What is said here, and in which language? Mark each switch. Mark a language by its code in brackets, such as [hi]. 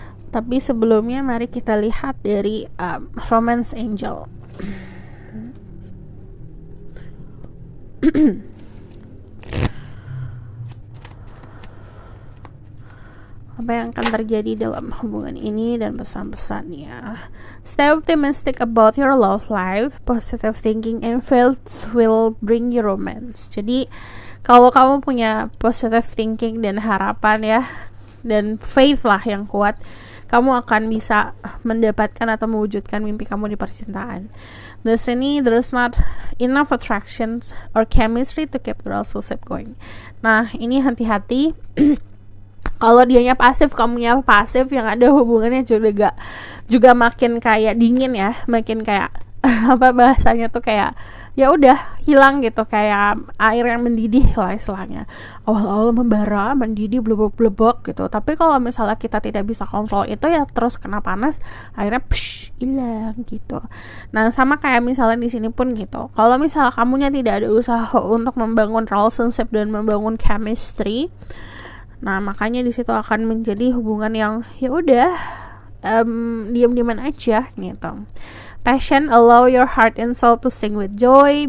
[id] Tapi sebelumnya mari kita lihat dari Romance Angel. Apa yang akan terjadi dalam hubungan ini dan pesan-pesannya. [en] Stay optimistic about your love life. Positive thinking and faith will bring you romance. [id] Jadi kalau kamu punya positive thinking dan harapan ya, dan faith lah yang kuat, kamu akan bisa mendapatkan atau mewujudkan mimpi kamu di percintaan. Di sini [en] there's not enough attractions or chemistry to keep the relationship going. [id] Nah, ini hati-hati. Kalau dianya pasif, kamunya pasif, yang ada hubungannya juga makin kayak dingin ya, makin kayak apa bahasanya tuh kayak ya udah hilang gitu, kayak air yang mendidih lah istilahnya. Awal-awal membara, mendidih, blebok-blebok gitu. Tapi kalau misalnya kita tidak bisa kontrol itu ya terus kena panas, akhirnya hilang gitu. Nah, sama kayak misalnya di sini pun gitu. Kalau misalnya kamunya tidak ada usaha untuk membangun relationship dan membangun chemistry, nah makanya di situ akan menjadi hubungan yang ya udah diam-diaman aja gitu. [en] Passion, allow your heart and soul to sing with joy.